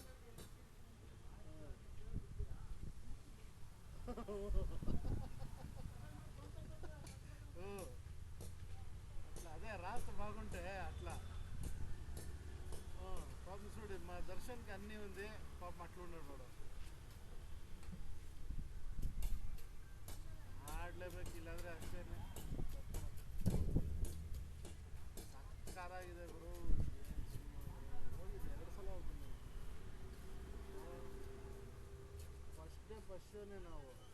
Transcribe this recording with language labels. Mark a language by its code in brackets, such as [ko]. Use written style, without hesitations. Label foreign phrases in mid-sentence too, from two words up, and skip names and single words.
[te] అట్లా అదే రాష్ట్ర బాగుంటే అట్లా పాపం చూడు మా దర్శన్కి అన్నీ ఉంది, పాపం అట్లా ఉన్నాడు వాడు. [kn] ಆಡಲೇಬೇಕು, ಇಲ್ಲಾಂದರೆ ಅಷ್ಟೇ. ಸಕ್ಕತ್ತಾಗಿದೆ ಗುರು. ಹೋಗಿದ್ದೆ 2 ಸಲ ಹೋಗ್ತೀನಿ. ಫಸ್ಟ್ ಶೋನೇ ನಾವು.